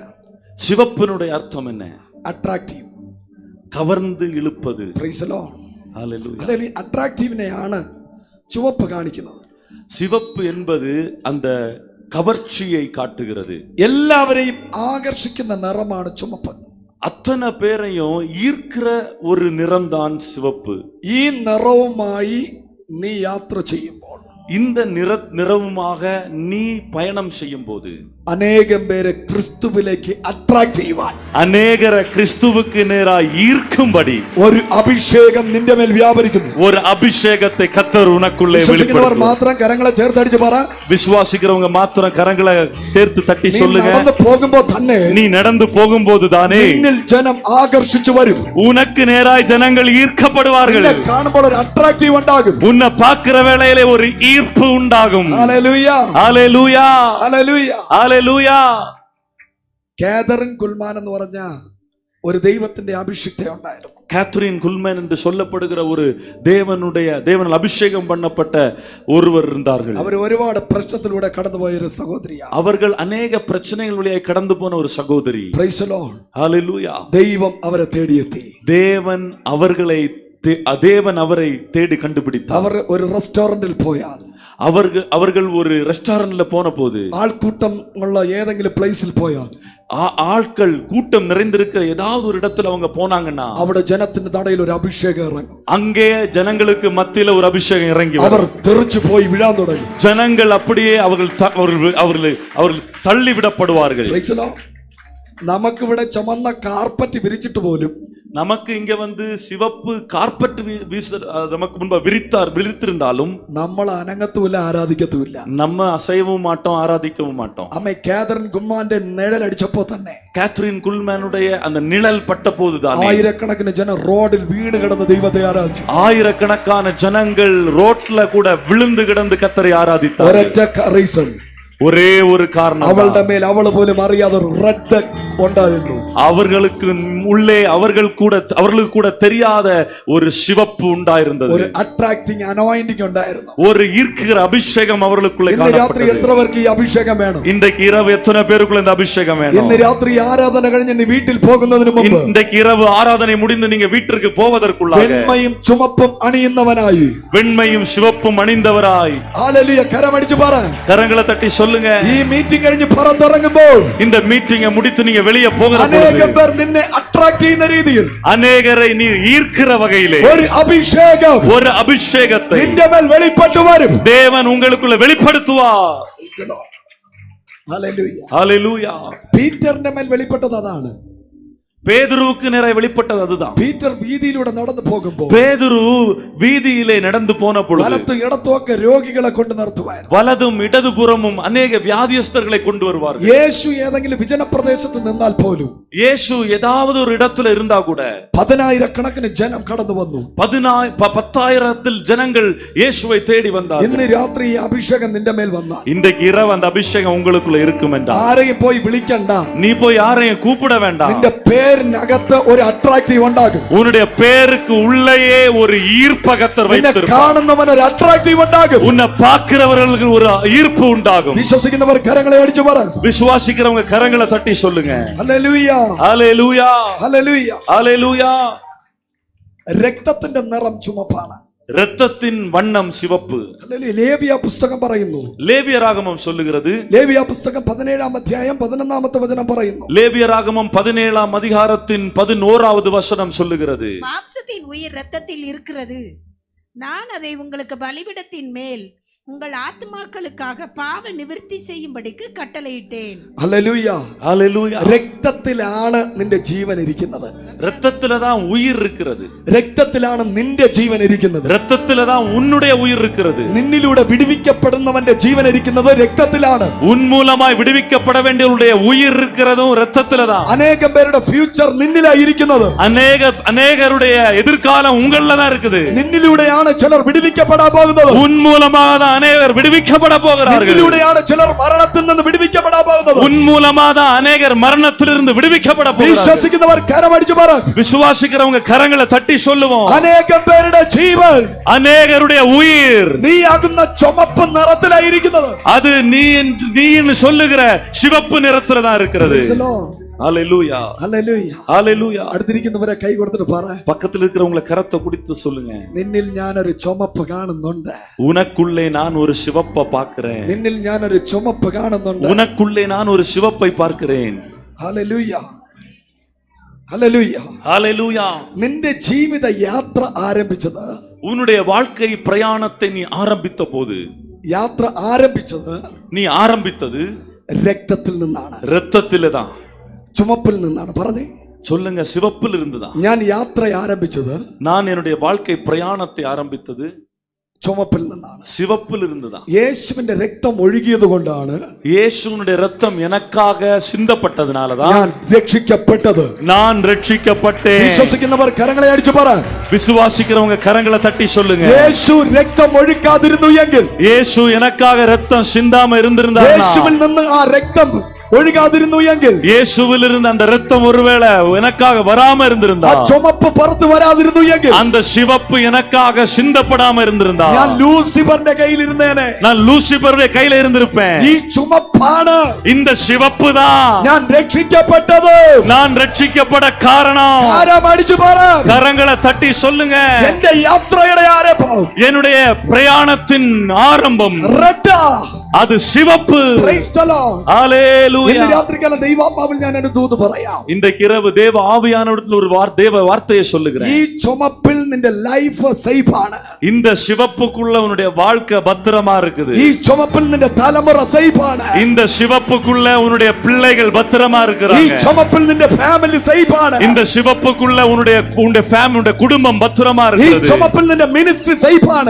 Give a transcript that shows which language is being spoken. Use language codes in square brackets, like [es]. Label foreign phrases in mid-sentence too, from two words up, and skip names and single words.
[ta] சிவப்பினுடைய அர்த்தம் என்ன? [ml] അട്രാക്റ്റീവ്, [ta] கவர்ந்து இழுப்பது. [en] Praise the Lord. [ta] ஹல்லேலூயா. [ml] അല്ലെങ്കിൽ അട്രാക്റ്റീവിനെയാണ് ചുവപ്പ് കാണിക്കുന്നത്. [ta] சிவப்பு என்பது அந்த கவர்ச்சியை காட்டுகிறது. [ml] എല്ലാവരെയും ആകർഷിക്കുന്ന നിറമാണ് ചുവപ്പ്. [ta] அத்தனை பேரையும் ஈர்க்கிற ஒரு நிறம்தான் சிவப்பு. [ml] ഈ നിറവുമായി നീ യാത്ര ചെയ്യുമ്പോൾ, [ta] இந்த நிறவுமாக நீ பயணம் செய்யும் போது [ml] അനേകം പേരെ ക്രിസ്തുവിലേക്ക് അട്രാക്ട് ചെയ്യുവാൻ, [ta] அநேகரை கிறிஸ்துவுக்கு நேராய் ஈர்க்கும்படி [ml] ഒരു അഭിഷേകം നിന്റെ മേൽ വ്യാപരിക്കുന്നു. [ta] ஒரு அபிஷேகத்தை கர்த்தர் உனக்குள்ளே [ml] വിശ്വസിക്കുന്നവർ [ta] வெளிப்படுத்துவார். [ml] മാത്രം കരങ്ങളെ ചേർത്തടിച്ച് പറ. [ta] விசுவாசிக்கிறவங்க மாத்திரம் கரங்களை சேர்த்து தட்டி [ml] നീ [ta] சொல்லுங்க. [ml] നടന്നു പോകുമ്പോ തന്നെ [ta] நீ நடந்து போகும்போது தானே [ml] നിന്നിൽ ജനം ആകർഷിച്ചു വരും. [ta] உனக்கு நேராய் ஜனங்கள் ஈர்க்கப்படுவார்கள். [ml] നിന്നെ കാണുമ്പോൾ ഒരു അട്രാക്റ്റീവ് ഉണ്ടാകും. [ta] உன்னை பார்க்கிற வேளையிலே ஒரு ஈர்ப்பு உண்டாகும். [ml] ഹല്ലേലൂയ. [ta] ஹல்லேலூயா. [ml] ഹല്ലേലൂയ. [ta] ஹல்லேலூயா. [ml] കാതറിൻ കുൽമാൻ എന്ന് പറഞ്ഞ ഒരു ദൈവത്തിന്റെ അഭിഷിക്ത ഉണ്ടായിരുന്നു. [ta] கேத்ரின் குல்மேன் என்று சொல்லப்படுகிற ஒரு தேவனால் அபிஷேகம் பண்ணப்பட்ட ஒருவர் இருந்தார்கள். [ml] അവർ ഒരുപാട് പ്രശ്നത്തിലൂടെ കടന്നുപോയ ഒരു സഹോദരിയാണ്. [ta] அவர்கள் அநேக பிரச்சனைகள் வழியாய் கடந்து போன ஒரு சகோதரி. [en] Praise the Lord. [ta] ஹalleluya. [ml] ദൈവം അവരെ തേടിയെത്തി. [ta] தேவன் அவரை தேடி கண்டுபிடித்தார். [ml] അവർ ഒരു റെസ്റ്റോറന്റിൽ പോയാൽ, [ta] அவர்கள் ஒரு ரெஸ்டாரண்ட்ல போன போது, [ml] ആൾക്കൂട്ടം ഉള്ള ഏതെങ്കിലും പ്ലേസിൽ പോയാൽ, [ta] ஆட்கள் கூட்டம் நிறைந்திருக்கிற ஏதாவது ஒரு இடத்துல அவங்க போனாங்கன்னா [ml] അവിടെ ജനത്തിന്റെ തടയിൽ ഒരു അഭിഷേകം ഇറങ്ങും. [ta] அங்கே ஜனங்களுக்கு மத்தியில ஒரு அபிஷேகம் இறங்கி [ml] അവർ തെറിച്ചു പോയി വീഴാൻ തുടങ്ങും. [ta] ஜனங்கள் அப்படியே அவர்கள் தள்ளிவிடப்படுவார்கள். [en] Praise the Lord. [ml] നമുക്കിവിടെ ചുമന്ന കാർപ്പറ്റ് വിരിച്ചിട്ട് പോലും [ta] நமக்கு இங்க வந்து சிவப்பு கார்பெட் நமக்கு முன்பு விரித்திருந்தாலும் [ml] നമ്മൾ അനങ്ങത്തുമില്ല, ആരാധിക്കത്തുമില്ല. [ta] நம்ம அசையவும் மாட்டோம், ஆராதிக்கவும் மாட்டோம். [ml] അമ്മ കാതറിൻ കുമ്മാന്റെ നിഴൽ അടിച്ചപ്പോ തന്നെ, [ta] கேத்ரின் குல்மேனுடைய அந்த நிழல் பட்ட போதுதான் [ml] ആയിരക്കണക്കിന് ജനം റോഡിൽ വീണ് കിടന്ന് ദൈവത്തെ ആരാധിച്ചു. [ta] ஆயிரக்கணக்கான ஜனங்கள் ரோட்ல கூட விழுந்து கிடந்து கர்த்தரை ஆராதித்தார்கள். [ml] ഒരൊറ്റ റീസൺ, [ta] ஒரே ஒரு காரணம், [ml] അവളുടെ മേൽ അവള് പോലും അറിയാതെ ഒരു റെഡ് ഉണ്ടായിരുന്നു. [ta] அவர்களுக்கு உள்ளே அவர்களுக்கு கூட தெரியாத ஒரு சிவப்பு உண்டாயிருந்தது. [ml] ഒരു [en] attracting anointing [ml] ഉണ്ടായിരുന്നു. [ta] ஒரு ஈர்க்கிற அபிஷேகம் அவர்களுக்குள்ளே [ml] ഇന്ന് രാത്രി [ta] காணப்பட்டது. [ml] എത്ര പേർക്ക് ഈ അഭിഷേകം വേണം? [ta] இன்றைக்கு இரவு எத்தனை பேருக்குள்ள இந்த அபிஷேகம் வேணும்? [ml] ഇന്ന് രാത്രി ആരാധന കഴിഞ്ഞ് നീ വീട്ടിൽ പോകുന്നതിന് മുമ്പ് [ta] இன்றைக்கு இரவு ஆராதனை முடிந்து நீங்க வீட்டிற்கு போவதற்குள்ளாக [ml] വെണ്മയും ചുമപ്പും അണിയുന്നവനായി, [ta] வெண்மையும் சிவப்பும் அணிந்தவராய், [ml] ഹല്ലേലൂയ, കരമടിച്ചു പറ, [ta] கரங்களை தட்டி சொல்லுங்க. [ml] ഈ മീറ്റിംഗ് കഴിഞ്ഞ് പുറത്തിറങ്ങുമ്പോൾ [ta] இந்த மீட்டிங்கை முடித்து நீங்க வெளியே போகிற [ml] അനേകം പേർ നിന്നെ അട്രാക്ട് ചെയ്യുന്ന രീതിയിൽ, [ta] அநேகரை நீ ஈர்க்கிற வகையிலே [ml] ഒരു [ta] அபிஷேகத்தை [ml] നിന്റെ മേൽ വെളിപ്പെട്ടു വരും. [ta] தேவன் உங்களுக்குள்ள வெளிப்படுத்துவார். [ml] ഹല്ലേലൂയ. [ta] ஹalleluya. [ml] പീറ്ററിന്റെ മേൽ വെളിപ്പെട്ടത് അതാണ്. [ta] பேதுருவுக்கு நிறைய வெளிப்பட்டது அதுதான். [ml] പീറ്റർ വീതിയിലൂടെ നടന്നു പോകുമ്പോൾ, [ta] பேதுரு வீதியிலே நடந்து போன பொழுது [ml] വലത്തും ഇടത്തുമൊക്കെ രോഗികളെ കൊണ്ട് നിർത്തുവായിരുന്നു. [ta] வலதும் இடதுபுறமும் அநேக வியாதியஸ்தர்களை கொண்டு வருவார்கள். [ml] യേശു ഏതെങ്കിലും വിജനപ്രദേശത്ത് നിന്നാൽ പോലും, [ta] இயேசு ஏதாவது ஒரு இடத்துல இருந்தா கூட [ml] 10,000 ജനം കടന്നു വന്നു. [ta] 10,000 ஜனங்கள் இயேசுவை தேடி வந்தார்கள். [ml] ഇന്ന് രാത്രി ഈ അഭിഷേകം നിന്റെ മേൽ വന്നാൽ, [ta] இன்றைக்கு இரவு அந்த அபிஷேகம் உங்களுக்குள்ள இருக்கும் என்றால் [ml] ആരെയും പോയി വിളിക്കണ്ട, [ta] நீ போய் யாரையும் கூப்பிட வேண்டாம். [ml] നിന്റെ പേരിനകത്ത് ഒരു അട്രാക്റ്റീവ് ഉണ്ടാകും. [ta] உன்னுடைய பேருக்கு உள்ளேயே ஒரு ஈர்ப்பகத்தர் [ml] നിന്നെ [ta] வைத்திருப்பார். [ml] കാണുന്നവന് ഒരു അട്രാക്റ്റീവ് ഉണ്ടാകും. [ta] உன்னை பார்க்கிறவர்களுக்கு ஒரு ஈர்ப்பு உண்டாகும். [ml] വിശ്വസിക്കുന്നവർ കരങ്ങളെ അടിച്ചു പറ, [ta] விசுவாசிக்கிறவங்க கரங்களை தட்டி சொல்லுங்க. [ml] ഹല്ലേലൂയ, [ta] ஹalleluya, [ml] ഹല്ലേലൂയ. [ta] ஹalleluya. [ml] രക്തത്തിന്റെ നിറം ചുമപ്പാണ്, [ta] இரத்தத்தின் வண்ணம் சிவப்பு. [ml] ഹല്ലേലൂയ. ലേവ്യ പുസ്തകം പറയുന്നു, [ta] லேவியராகமம் சொல்லுகிறது, [ml] ലേവ്യ പുസ്തകം 17-ാം അധ്യായം 11-ാമത്തെ വചനം പറയുന്നു, [ta] லேவியராகமம் 17-ஆம் அதிகாரத்தின் 11வது வசனம் சொல்லுகிறது, மாம்சத்தின் உயிர் இரத்தத்தில் இருக்கிறது. நான் அதை உங்களுக்கு பலிபீடத்தின் மேல் உங்கள் ஆத்மாக்களுக்காக பாவ நிவர்த்தி செய்யும்படிக்கு கட்டளையிட்டேன். [ml] ഹല്ലേലൂയ, [ta] ஹalleluya. [ml] രക്തത്തിലാണ് നിന്റെ ജീവൻ ഇരിക്കുന്നത്. [ta] இரத்தத்துல தான் உயிர் இருக்கிறது. [ml] രക്തത്തിലാണ് നിന്റെ ജീവൻ ഇരിക്കുന്നത്. [ta] இரத்தத்துல தான் உன்னுடைய உயிர் இருக்கிறது. [ml] നിന്നിലൂടെ വിടുവിക്കപ്പെടുന്നവന്റെ ജീവൻ ഇരിക്കുന്നത് രക്തത്തിലാണ്. [ta] உன் மூலமாய் விடுவிக்கப்பட வேண்டியவருடைய உயிர் இருக்கிறதும் இரத்தத்துல தான். [ml] അനേകം പേരുടെ ഫ്യൂച്ചർ നിന്നിലായി ഇരിക്കുന്നത്. [ta] அநேகருடைய எதிர்காலம் உங்கள்ல தான் இருக்குது. [ml] നിന്നിലൂടെയാണ് ചിലർ വിടുവിക്കപ്പെടാൻ പോകുന്നത്. [ta] உன் மூலமாக தான் அநேகர் விடுவிக்கப்பட போகிறார்கள். [ml] നിന്നിലൂടെയാണ് ചിലർ മരണത്തിൽ നിന്ന് വിടുവിക്കപ്പെടാൻ പോകുന്നത്. [ta] உன் மூலமாக தான் அநேகர் மரணத்திலிருந்து விடுவிக்கப்பட போகிறார்கள். [ml] വിശ്വസിക്കുന്നവർ കരമടിച്ചു പറ, [ta] விசுவாசிக்கிறவங்க கரங்களை தட்டி சொல்லுவோம். [ml] അനേകം പേരുടെ ജീവൻ, [ta] அநேகருடைய உயிர் [ml] നീ ആകുന്ന ചുമപ്പ് നിറത്തിലായിരിക്കുന്നത്. [ta] அது நீன்னு சொல்லுகிற சிவப்பு நிறத்துல தான் இருக்கிறது. ஹalleluya, [ml] ഹല്ലേലൂയ, [ta] ஹalleluya. [ml] അടുത്തിരിക്കുന്നവരെ കൈ കൊടുത്തിട്ട് പറ, [ta] பக்கத்துல இருக்கிறவங்களை கரத்தை குடித்து சொல்லுங்க, [ml] നിന്നിൽ ഞാനൊരു ചുമപ്പ് കാണുന്നുണ്ട്. [ta] உனக்குள்ளே நான் ஒரு சிவப்பை பார்க்கிறேன். [ml] നിന്നിൽ ഞാനൊരു ചുമപ്പ് കാണുന്നുണ്ട്. [ta] உனக்குள்ளே நான் ஒரு சிவப்பை பார்க்கிறேன். [ml] ഹല്ലേലൂയ, ഹല്ലേലൂയ. [ta] ஹalleluya. [ml] നിന്റെ ജീവിത യാത്ര ആരംഭിച്ചത്, [ta] உன்னுடைய வாழ்க்கை பிரயாணத்தை நீ ஆரம்பித்த போது, [ml] യാത്ര ആരംഭിച്ചത് [ta] நீ ஆரம்பித்தது [ml] രക്തത്തിൽ നിന്നാണ്, [ta] இரத்தத்திலே தான். [ml] ചുമപ്പിൽ നിന്നാണ്. പറഞ്ഞേ, [ta] சொல்லுங்க, சிவப்பில் இருந்துதான். [ml] ഞാൻ യാത്ര ആരംഭിച്ചത്, [ta] நான் என்னுடைய வாழ்க்கை பிரயாணத்தை ஆரம்பித்தது [ml] ചുമപ്പിൽ നിന്നാണ്, [ta] சிவப்பில் இருந்துதான். [ml] യേശുവിന്റെ രക്തം ഒഴുകിയത് കൊണ്ടാണ് [ta] இயேசுவினுடைய இரத்தம் எனக்காக சிந்தப்பட்டதனாலதான் [ml] ഞാൻ രക്ഷിക്കപ്പെട്ടത്. [ta] நான் ரட்சிக்கப்பட்டேன். [ml] വിശ്വസിക്കുന്നവർ കരങ്ങളെ അടിച്ചു പറ, [ta] விசுவாசிக்கிறவங்க கரங்களை தட்டி சொல்லுங்க, [ml] യേശു രക്തം ഒഴുക്കാതിരുന്നു എങ്കിൽ, [ta] இயேசு எனக்காக இரத்தம் சிந்தாம இருந்திருந்தார், [ml] യേശുവിൽ നിന്ന് ആ രക്തം ഒഴുകാതിരുന്നു എങ്കിൽ, [ta] இயேசுவில் இருந்த அந்த ரத்தம் ஒருவேளை எனக்காக வராம இருந்திருந்தா, [ml] ആ ചുമപ്പ് പുറത്തു വരാതിരുന്നു എങ്കിൽ, [ta] அந்த சிவப்பு எனக்காக சிந்தப்படாம இருந்திருந்தா, [ml] ഞാൻ ലൂസിഫറിന്റെ കയ്യിൽ ഇരുന്നേനെ. [ta] நான் லூசிபருடைய கையில இருந்திருப்பேன். [ml] ഈ ചുമപ്പാണ് [ta] இந்த சிவப்பு தான் [ml] ഞാൻ രക്ഷിക്കപ്പെട്ടത്. [ta] நான் ரட்சிக்கப்பட காரணம். [ml] ആരാം അടിച്ചു പറ, [ta] கரங்களை தட்டி சொல்லுங்க. [ml] എന്റെ യാത്രയുടെ ആരംഭം [ta] என்னுடைய பிரயாணத்தின் ஆரம்பம் [ml] റെഡാ. [ta] அது சிவப்பு. [en] Praise the Lord. [ta] ஹalleluya. [ml] ഇന്ന് രാത്രികാലം ദൈവാത്മാവിൽ ഞാൻ ഒരു ദൂത് പറയാം. [ta] இன்றைக்கு இரவு தேவ ஆவியானவரிடத்தில் ஒரு தேவ வார்த்தையை சொல்லுகிறேன். [ml] ഈ ചുമപ്പിൽ നിന്റെ [en] life safe [ml] ആണ്. [ta] இந்த சிவப்புக்குள்ள உன்னுடைய வாழ்க்கை பத்திரமா இருக்குது. [ml] ഈ ചുമപ്പിൽ നിന്റെ തലമുറ സേഫ് ആണ്. [ta] இந்த சிவப்புக்குள்ள உன்னுடைய பிள்ளைகள் பத்திரமா [ml] ഈ [ta] இருக்கிறாங்க. [ml] ചുമപ്പിൽ നിന്റെ [en] family safe [ml] ആണ്. [ta] இந்த சிவப்புக்குள்ள உன்னுடைய ஃபேமிலியோட குடும்பம் பத்திரமா [ml] ഈ [ta] இருக்குது. [ml] ചുമപ്പിൽ നിന്റെ [en] ministry safe [ml] ആണ്.